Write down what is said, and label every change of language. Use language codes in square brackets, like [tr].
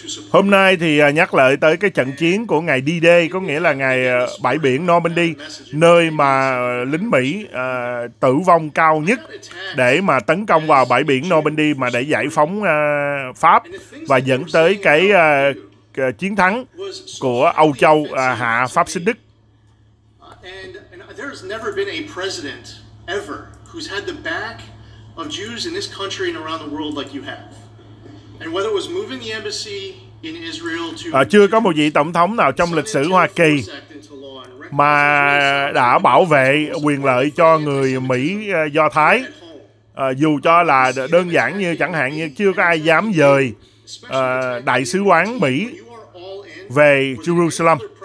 [vi] Hôm nay thì nhắc lại tới cái trận chiến của ngày D-Day, có nghĩa là ngày bãi biển Normandy, nơi mà lính Mỹ tử vong cao nhất để mà tấn công vào bãi biển Normandy mà để giải phóng Pháp và dẫn tới cái chiến thắng của Âu Châu hạ Pháp xích Đức. [en] There's never been a president ever who's had the back of Jews in this country and around the world like you have. And whether it was moving the embassy in Israel to [vi] chưa có một vị tổng thống nào trong lịch sử Hoa Kỳ mà đã bảo vệ quyền lợi cho người Mỹ Do Thái, dù cho là đơn giản như chẳng hạn như chưa có ai dám dời đại sứ quán Mỹ về Jerusalem.